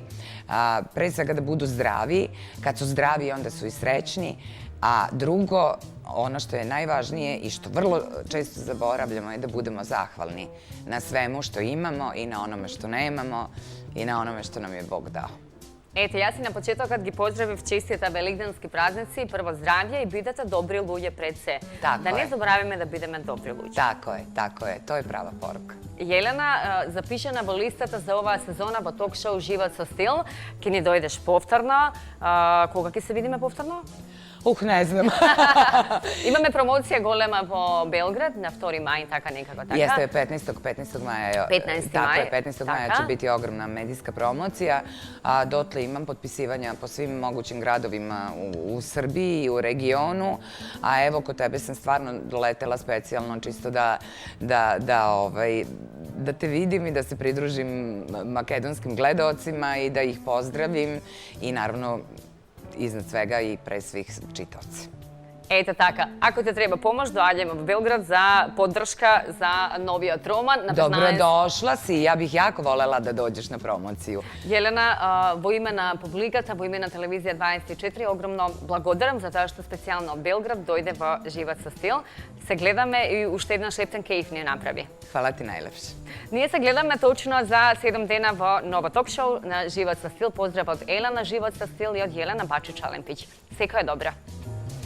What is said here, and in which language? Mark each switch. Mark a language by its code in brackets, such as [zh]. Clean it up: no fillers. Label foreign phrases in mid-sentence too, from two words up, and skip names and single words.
[sr] Pre svega da budu zdravi, kad su zdravi onda su i srećni, a drugo, ono što je najvažnije i što vrlo često zaboravljamo je da budemo zahvalni na svemu što imamo i na onome što nemamo i na onome što nam je Bog dao. [mk] Ете, јас и на почетокот ги поздравив честите велигденски празници, прво здравје и бидете добри луѓе пред се. Да не заборавиме да бидеме добри луѓе. [sr] Tako je, to je prava poruka. [mk] Jelena, запишена во листата за оваа сезона во ток-шоу Живот со стил, ќе ни дојдеш повторно. Кога ќе се видиме повторно? [sr] Ne znam. [mk] Imаме промоција голема во Белград на 2. мај, така некако така. [sr] Jeste, 15. maja. [mk] 15. [sr] Tako [mk] maj. [sr] je, 15. maja će biti ogromna medijska promocija, a dotle imam potpisivanja po svim mogućim gradovima u Srbiji i u regionu, a evo kod tebe sam stvarno doletela specijalno čisto da te vidim i da se pridružim makedonskim gledaocima i da ih pozdravim i naravno iznad svega i pre svih čitaoci. [mk] Ете така, ако те треба помош, доаѓаме во Белград за поддршка за новиот роман. [sr] Dobrodošla si, ja bih jako volela da dođeš na promociju. [mk] Jelena, во име на публиката, во име на Телевизија 24, огромно благодарам за тоа што специјално од Белград дојде во Живот со стил. Се гледаме и уште една шептен кејф ни направи. [sr] Hvala ti najlepše. [mk] Ние се гледаме точно за 7 дена во ново ток-шоу на Живот со стил. Поздрав од Елена Живот со стил и од Јелена Бачич-Алемпиќ. Секоја добра.